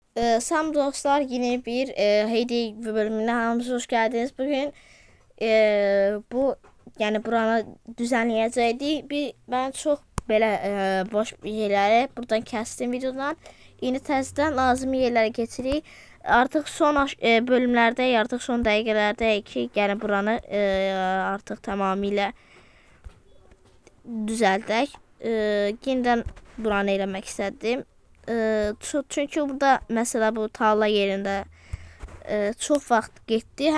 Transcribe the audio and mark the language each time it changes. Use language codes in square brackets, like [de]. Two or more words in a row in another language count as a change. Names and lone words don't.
[tr] Selam dostlar, yine bir Heyday bölümüne hamınız hoş geldiniz. [az] Bugün bu yani buranı düzenleyəcəydik. Ben çok belə boş yerləri buradan kəsdim videodan. İndi təzədən lazım yerlərə getiririk. Artıq son bölümlərdəyik, artıq son dəqiqələrdəyik ki, yəni buranı artıq tamamilə düzəldək. Yenidən buranı eləmək istədim. Çünkü burada mesela bu tarla yerində çok vaxt getdi.